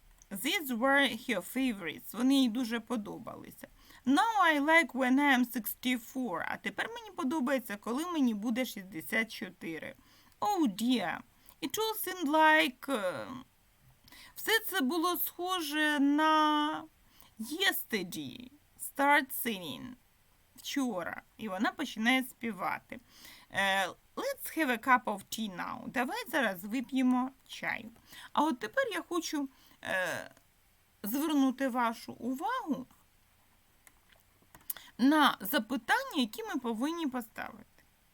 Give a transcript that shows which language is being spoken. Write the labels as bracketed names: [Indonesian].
[English] These were her favorites. [Ukrainian] Вони їй дуже подобалися. [English] Now I like when I am 64. [Ukrainian] А тепер мені подобається, коли мені буде 64. [English] Oh dear. It all seemed like... [Ukrainian] Все це було схоже на yesterday. [English] Start singing. [Ukrainian] Вчора. І вона починає співати. [English] Let's have a cup of tea now. [Ukrainian] Давай зараз вип'ємо чаю. А от тепер я хочу звернути вашу увагу на запитання, які ми повинні поставити.